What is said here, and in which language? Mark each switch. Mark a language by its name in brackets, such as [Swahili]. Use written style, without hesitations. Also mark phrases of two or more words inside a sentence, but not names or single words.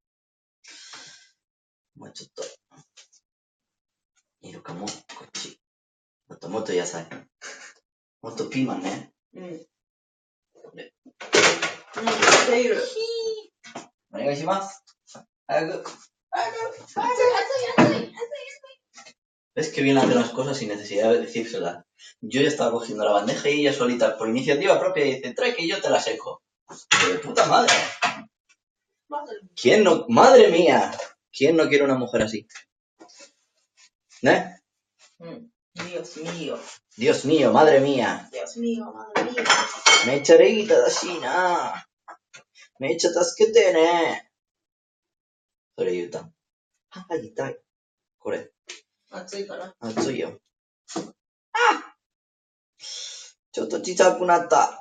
[Japanese] もうちょっと。いるかも。こっち。もっと野菜。もっとピーマンね。うん。これ。している。お願いします。 [Spanish] 早く。¿Ves que bien hace las cosas sin necesidad de decírselas? Yo ya estaba cogiendo la bandeja y ella solita, por iniciativa propia, dice, trae que yo te la seco. ¡De puta madre! ¿Quién no? ¡Madre mía! ¿Quién no quiere una mujer así? ¿Eh? Dios mío. Dios mío, madre mía. Dios mío, madre mía. [Japanese] めっちゃ礼儀正しいな。めっちゃ助けてね。それ言うた。歯痛い。これ。暑いから。暑いよ。あ！ちょっと小さくなった。